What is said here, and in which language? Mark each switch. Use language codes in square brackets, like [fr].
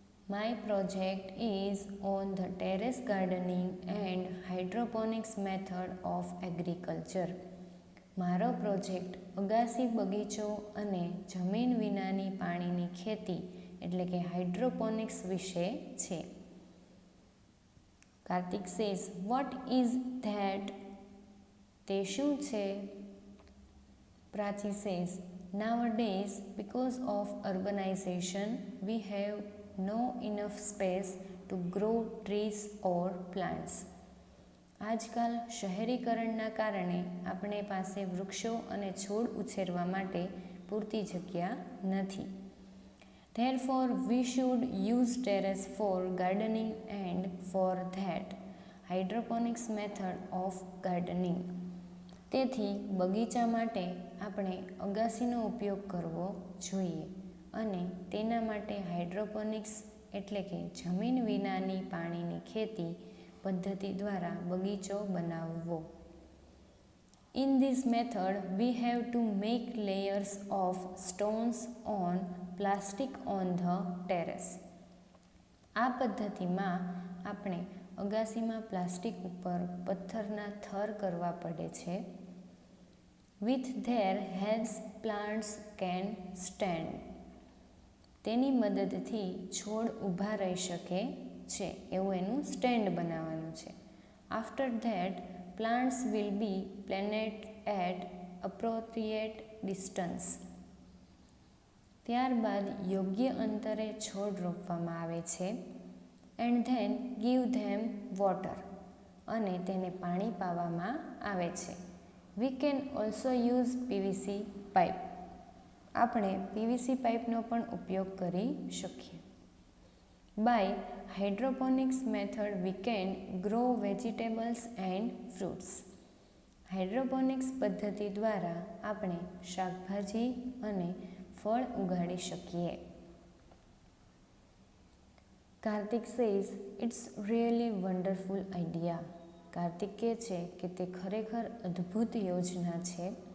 [en] My project is on the terrace gardening and hydroponics method of agriculture. [gu] મારો project અગાસી બગીચો અને જમીન વિનાની પાણીની ખેતી એટલે કે હાઇડ્રોપોનિક્સ વિશે છે. [en] Kartik says what is that? [gu] તે શું છે? [en] Prachi says nowadays because of urbanization we have no enough space to grow trees or plants. [gu] આજકાલ શહેરીકરણના કારણે આપણે પાસે વૃક્ષો અને છોડ ઉછેરવા માટે પૂરતી જગ્યા નથી. [en] Therefore we should use terrace for gardening and for that hydroponics method of gardening. [gu] તેથી બગીચા માટે આપણે અગાસીનો ઉપયોગ કરવો જોઈએ અને તેના માટે હાઇડ્રોપોનિક્સ એટલે કે જમીન વિનાની પાણીની ખેતી પદ્ધતિ દ્વારા બગીચો બનાવવો. [en] In this method we have to make layers of stones on plastic on the terrace. [gu] આ પદ્ધતિમાં આપણે અગાસીમાં પ્લાસ્ટિક ઉપર પથ્થરના થર કરવા પડે છે. [en] With their helps plants can stand. [gu] તેની મદદથી છોડ ઊભા રહી શકે છે એવું એનું સ્ટેન્ડ બનાવવાનું છે. [en] After that plants will be planted at appropriate distance. [gu] ત્યારબાદ યોગ્ય અંતરે છોડ રોપવામાં આવે છે. [en] And then give them water. [gu] અને તેને પાણી પાવામાં આવે છે. [en] We can also use PVC pipe. [gu] આપણે PVC પાઇપનો પણ ઉપયોગ કરી શકીએ. [en] By hydroponics method we can grow vegetables and fruits. [gu] Hydroponics પદ્ધતિ દ્વારા આપણે શાકભાજી અને ફળ ઉગાડી શકીએ. [en] Kartik says it's really wonderful idea. [gu] Kartik કહે છે કે તે ખરેખર અદ્ભુત યોજના છે.